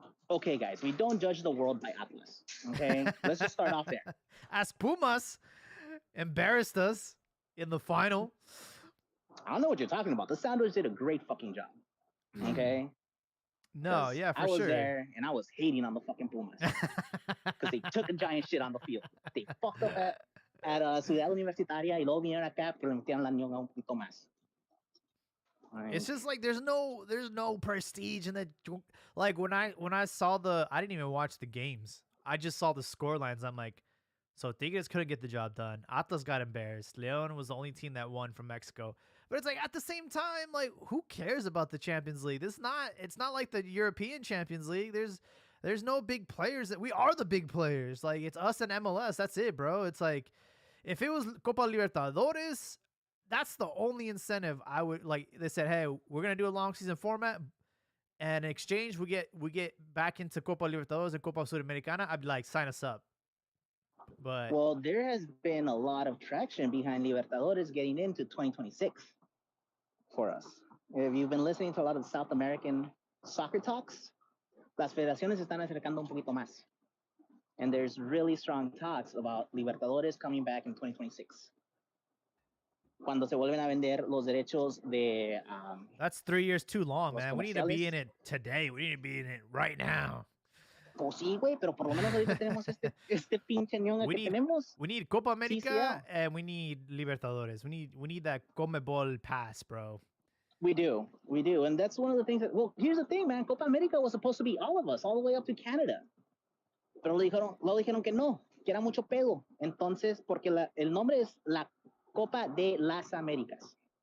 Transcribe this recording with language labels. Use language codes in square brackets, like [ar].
[en] Okay, guys, we don't judge the world by Atlas. Okay, let's just start off there. Ask Pumas. Embarrassed us in the final. I don't know what you're talking about. The Sounders did a great fucking job. Okay. No, yeah, for sure. I was there and I was hating on the fucking Pumas because they took a giant shit on the field. They fucked up at Ciudad Universitaria [es] y luego vinieron acá porque le metieron la ñonga un poquito más. [en] It's just like there's no prestige in the, like when I saw I didn't even watch the games. I just saw the score lines. I'm like, so Tigres couldn't get the job done. Atlas got embarrassed. León was the only team that won from Mexico. But it's like at the same time, like who cares about the Champions League? It's not like the European Champions League. There's no big players. We are the big players. Like it's us and MLS. That's it, bro. It's like if it was Copa Libertadores, that's the only incentive I would like. They said, hey, we're gonna do a long season format, and in exchange we get back into Copa Libertadores and Copa Sudamericana. I'd be like, sign us up. But well, there has been a lot of traction behind Libertadores getting into 2026 for us. If you've been listening to a lot of South American soccer talks, [es] las federaciones están acercando un poquito más. [en] And there's really strong talks about Libertadores coming back in 2026. [es] Cuando se vuelven a vender los derechos de... [en] That's 3 years too long, man. We need to be in it today. We need to be in it right now. [es] Pues sí, güey, pero por lo menos ahorita tenemos este pinche ñonga que tenemos. [en] We need Copa America and we need Libertadores. We need that Conmebol pass, bro. We do. And that's one of the things that, well, here's the thing, man. Copa America was supposed to be all of us, all the way up to Canada. [es] Pero lo dijeron que no, que era mucho pedo. Entonces, porque el nombre es la Copa de las Américas.